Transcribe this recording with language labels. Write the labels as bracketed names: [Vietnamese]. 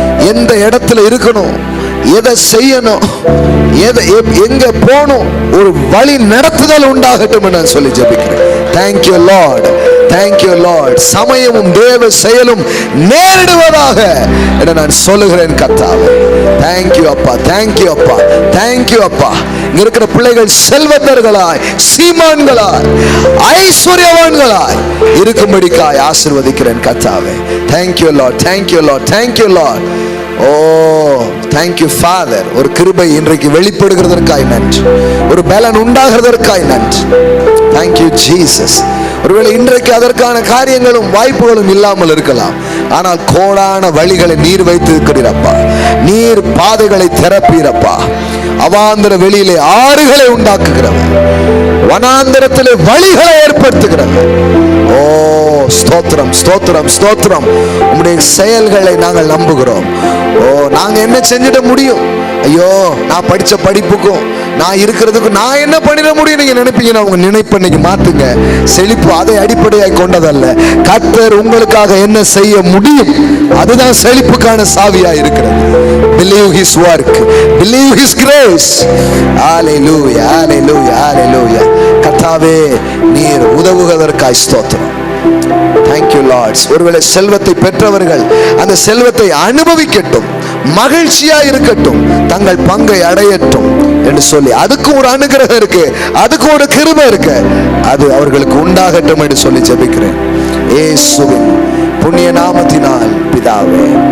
[Tamil] எந்த இடத்துல இருக்கணும், எதை செய்யணும், எங்க போகணும், ஒரு வழி நடத்துதல் உண்டாகட்டும் நான் சொல்லி ஜெபிக்கிறேன். [English] Thank you Lord, thank you Lord. [Tamil] சமயமும் தேவ செயலும் நேரிடுவதாக என நான் சொல்லுகிறேன் கர்த்தாவே. [English] Thank you அப்பா, thank you அப்பா, thank you அப்பா. [Tamil] இங்க இருக்கிற பிள்ளைகள் செல்வந்தர்களாய், சீமான்களாய், ஐஸ்வர்யவான்களாய் இருக்கும்படிக்காய் ஆசீர்வதிக்கிறேன் கர்த்தாவே. [English] Thank you Lord, thank you Lord, thank you Lord. Oh, thank you Father. [Tamil] ஒரு கிருபை இன்றைக்கு வெளிப்படுகிறதற்காய் நன்றி. ஒரு பலன் உண்டாகிறதற்காய் நன்றி. [English] Thank you Jesus. [Tamil] ஒருவேளை இன்றைக்கு அதற்கான காரியங்களும் வாய்ப்புகளும் இல்லாமல் இருக்கலாம். ஆனால் கோடான வழிகளை நீர் வைத்து இருக்கிறீரப்பா. நீர் பாதைகளை திறப்பீரப்பா. அவாந்தர வெளியிலே ஆறுகளை உண்டாக்குகிறவர், வனாந்தரத்திலே வழிகளை ஏற்படுத்துகிறவர். ஓ ஸ்தோத்திரம், ஸ்தோத்திரம், ஸ்தோத்திரம். உம்முடைய செயல்களை நாங்கள் நம்புகிறோம். ஓ, நாங்க என்ன செஞ்சிட முடியும்? ஐயோ, நான் படிச்ச படிப்புக்கும் நான் இருக்கிறதுக்கும் நான் என்ன பண்ணிட முடியும் நீங்க நினைப்பீங்கன்னா உங்க நினைப்பை நீங்க மாத்துங்க. செழிப்பு அதை அடிப்படையாய் கொண்டதல்ல. கர்த்தர் உங்களுக்காக என்ன செய்ய முடியும், அதுதான் செழிப்புக்கான சாவியா இருக்கிறது. [English] Believe his work, believe his grace. Hallelujah, hallelujah, hallelujah. [Tamil] கர்த்தாவே, நீர் உதவுவதற்காய் ஸ்தோத்திரம். [English] Thank you Lord. [Tamil] ஒருவேளை செல்வத்தை பெற்றவர்கள் அந்த செல்வத்தை அனுபவிக்கட்டும், மகிழ்ச்சியா இருக்கட்டும், தங்கள் பங்கை அடையட்டும் என்று சொல்லி அதுக்கு ஒரு அனுகிரகம் இருக்கு, அதுக்கு ஒரு கிருபை இருக்கு, அது அவர்களுக்கு உண்டாகட்டும் என்று சொல்லி ஜெபிக்கிறேன் இயேசுவின் புண்ணிய நாமத்தினால் பிதாவே.